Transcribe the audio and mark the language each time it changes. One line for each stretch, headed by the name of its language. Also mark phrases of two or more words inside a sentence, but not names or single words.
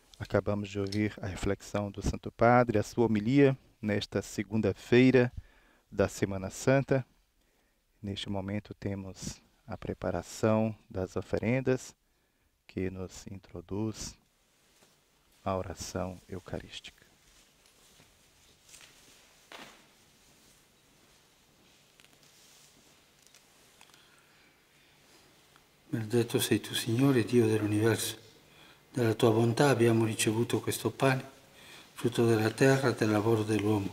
Portuguese: Acabamos de ouvir a reflexão do Santo Padre, a sua homilia nesta segunda-feira da Semana Santa. Neste momento temos a preparação das oferendas que nos introduz à oração eucarística.
Italian: Benedetto sei tu, Signore, Dio dell'universo. Dalla tua bontà abbiamo ricevuto questo pane, frutto della terra e del lavoro dell'uomo.